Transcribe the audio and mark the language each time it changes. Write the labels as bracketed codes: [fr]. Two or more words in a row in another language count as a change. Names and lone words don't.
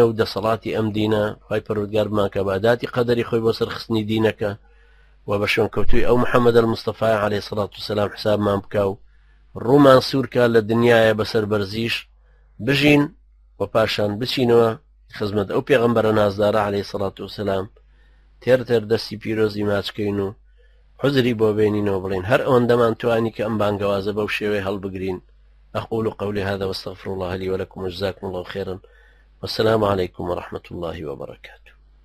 [ckb] و دەسەڵاتی ئەم دینە خوای پەروەردگار بمان کە بەعاداتی قەدەری خۆی بۆ سەرخستنی دینەکە و بە شوێنکەوتووی ئەو محەممەدە المستەفای [ar] عەلەیهی سەڵات وسەلام [ckb] حسابمان بکە و ڕوومان سوورکە لە دنیایە بەسەر بەرزیش بژین و پاشان بچینەوە خزمەت ئەو پێغەمبەرە نازدارە [ar] عەلەیهی سەڵات وسەلام [ckb] تێر دەستی پیرۆزی ماچکەین و حزری بۆ بێنینەوە بڵێن هەر ئەوەندەمان توانی کە ئەم بانگەوازە بەو شێوەیە هەڵبگرین. [ar] أقول قولي هذا واستغفر الله لي ولكم وجزاكم الله خيرا والسلام عليكم ورحمة الله وبركاته.